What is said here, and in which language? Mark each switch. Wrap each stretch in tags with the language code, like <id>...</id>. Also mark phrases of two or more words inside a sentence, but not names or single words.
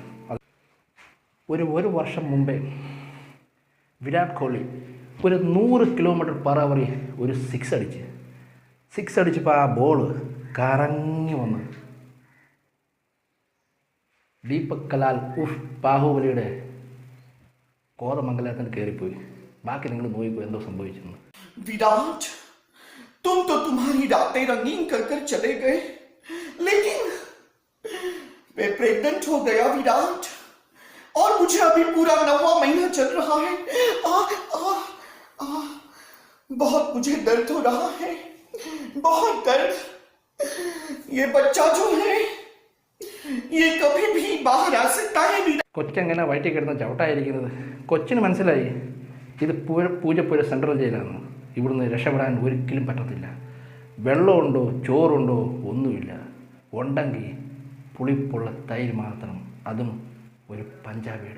<ml>ഒരു വർഷം മുമ്പേ വിരാട് കോഹ്ലി ഒരു 100 km/h ഒരു സിക്സ് അടിച്ചപ്പോൾ ആ ബോൾ കറങ്ങി വന്ന് ദീപക് കലാൽ ഉഫ് ബാഹുബലിയുടെ കോതമംഗലത്തിന് കയറിപ്പോയി. ബാക്കി നിങ്ങൾ നോക്കിക്കോ എന്തോ സംഭവിച്ചെന്ന്.</ml> <hi>विराट, तुम तो तुम्हारी रातें रंगीन कर कर चले गए, लेकिन मैं प्रेग्नेंट हो गया विराट, और मुझे अभी पूरा 9वां महीना चल रहा है। आ, आ, आ, बहुत मुझे दर्द हो रहा है, बहुत दर्द। ये बच्चा जो है ये कभी भी बाहर आ सकता है विराट।</hi> <ml>കൊച്ചെങ്ങനെ വയറ്റിൽ കിടന്ന് ചവിട്ടായിരിക്കുന്നത്? കൊച്ചിന് മനസ്സിലായി ഇത് പൂജപ്പുര സെൻട്രൽ ജയിലാണ്, ഇവിടുന്ന് രക്ഷപ്പെടാൻ ഒരിക്കലും പറ്റത്തില്ല. വെള്ളമുണ്ടോ ചോറുണ്ടോ ഒന്നുമില്ല, ഉണ്ടെങ്കിൽ പുളിപ്പുള്ള തൈര് മാത്രം, അതും ഒരു പഞ്ചാബിയുടെ.</ml>